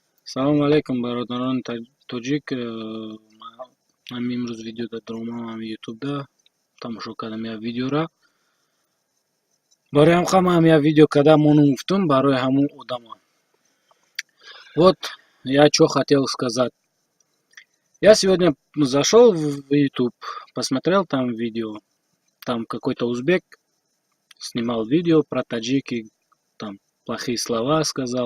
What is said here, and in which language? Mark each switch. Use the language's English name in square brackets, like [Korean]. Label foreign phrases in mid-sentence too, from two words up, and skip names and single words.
[Tajik] Салом алейкум, бародарони тоҷик. Ман имрӯз видео дар омадам ютубда тамошо кардам як видеора. Барои ҳам як видео кардам мону гуфтум барои ҳамон одама. [Russian] Вот я чё хотел сказать. Я сегодня зашел в YouTube, посмотрел там видео. Там какой-то узбек снимал видео про таджики, там плохие слова сказал.